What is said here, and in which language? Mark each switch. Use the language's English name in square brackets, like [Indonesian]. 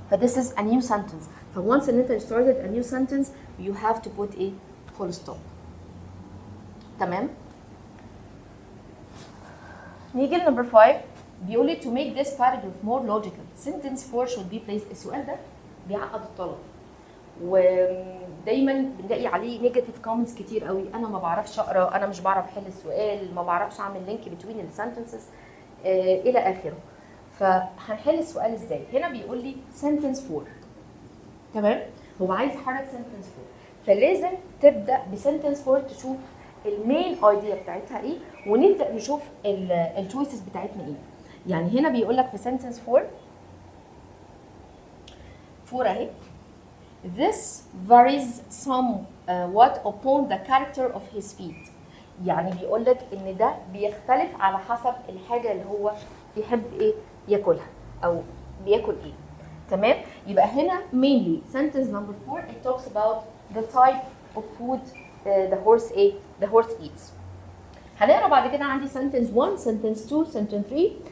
[English] ف this is a new sentence. ف once ان انت started a new sentence you have to put a full stop. [Arabic] تمام. نيجي لنمبر 5. [English] بيقول لي to make this paragraph more logical sentence 4 should be placed. [Arabic] السؤال ده بيعقد الطلب، ودايما بنلاقي عليه نيجاتيف كومنتس كتير قوي. انا ما بعرفش اقرا، انا مش بعرف احل السؤال، ما بعرفش اعمل لينك بين السنتنسز الى اخره. فهنحل السؤال ازاي؟ هنا بيقول لي sentence 4. تمام. هو عايز يحرك sentence 4، فلازم تبدا بسنتنس 4 تشوف المين ايديا بتاعتها ايه، ونبدا نشوف التشويسز بتاعتنا ايه. يعني هنا بيقول لك في سنتنس 4 اهي [English] this varies somewhat upon the character of his feet. [Arabic] يعني بيقول لك ان ده بيختلف على حسب الحاجه اللي هو بيحب ايه ياكلها او بياكل ايه. تمام. [English] يبقى هنا mainly sentence number 4 it talks about the type of food the horse eats. [Arabic] هنقرا بعد كده عندي sentence 1 sentence 2 sentence 3.